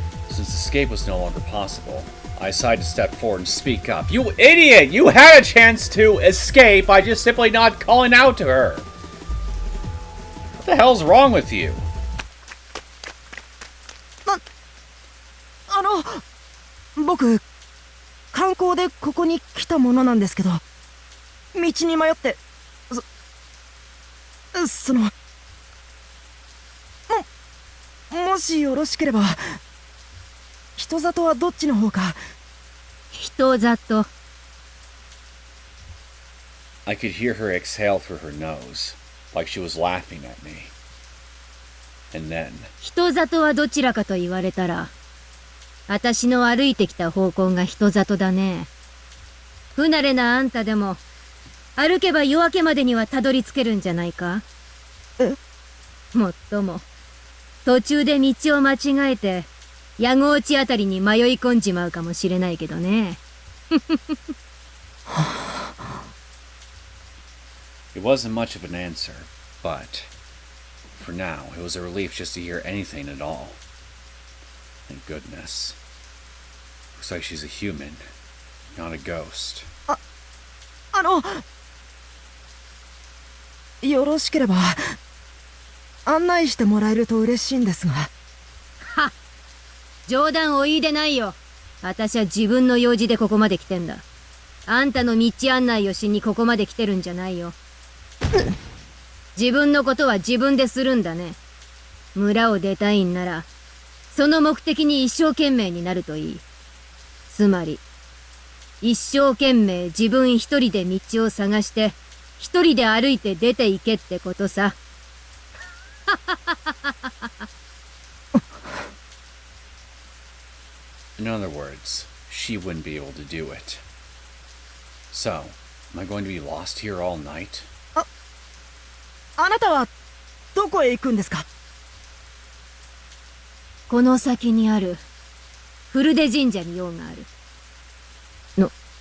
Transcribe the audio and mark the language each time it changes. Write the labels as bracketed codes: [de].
[en] Since escape was no longer possible, I decided to step forward and speak up. "You idiot! You had a chance to escape by just simply not calling out to her! What the hell's wrong with you?" [ja] 僕、観光でここに来たものなんですけど、道に迷って、もしよろしければ、人里はどっちの方か。人里。 [en] I could hear her exhale through her nose, like she was laughing at me. And then, [ja] 人里はどちらかと言われたら、私の歩いてきた方向が人里だね。不慣れなあんたでも、歩けば夜明けまでにはたどり着けるんじゃないか？もっとも、途中で道を間違えて、矢後地あたりに迷い込んじまうかもしれないけどね。 [en] it wasn't much of an answer, but for now, it was a relief just to hear anything at all. Thank goodness. Looks like she's a human, not a ghost. [ja] よろしければ、案内してもらえると嬉しいんですが。はっ、冗談を言いでないよ。私は自分の用事でここまで来てんだ。あんたの道案内をしにここまで来てるんじゃないよ。自分のことは自分でするんだね。村を出たいんなら、その目的に一生懸命になるといい。つまり、一生懸命自分一人で道を探して、一人で歩いて出て行けってことさ。 [en] In other words, she wouldn't be able to do it. So, am I going to be lost here all night? [ja] あなたはどこへ行くんですか？この先にある古出神社に用があるの。